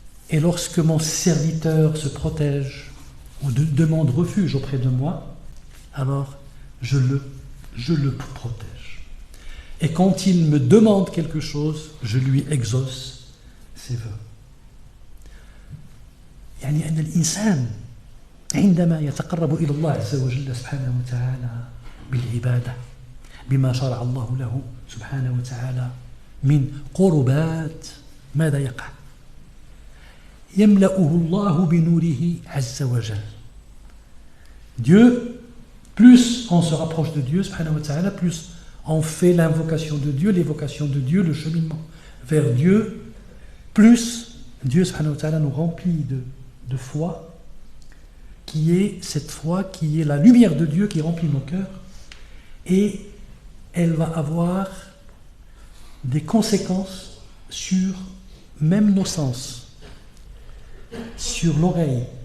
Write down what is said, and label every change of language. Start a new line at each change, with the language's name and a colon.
French: Et lorsque mon serviteur se protège ou demande refuge auprès de moi, alors je le protège. Et quand il me demande quelque chose, je lui exauce ses vœux.
Arabic: يعني أن الإنسان عندما يتقرب إلى الله عز وجل سبحانه وتعالى بالعبادة بما شرع الله له سبحانه وتعالى من قربات ماذا يقع؟ يملأه الله بنوره عز وجل.
French: Dieu, plus on se rapproche de Dieu subhanahu wa ta'ala, plus on fait l'invocation de Dieu, l'évocation de Dieu, le cheminement vers Dieu, plus Dieu subhanahu wa ta'ala nous remplit de foi, qui est cette foi, qui est la lumière de Dieu qui remplit nos cœurs, et elle va avoir des conséquences sur même nos sens, sur l'oreille.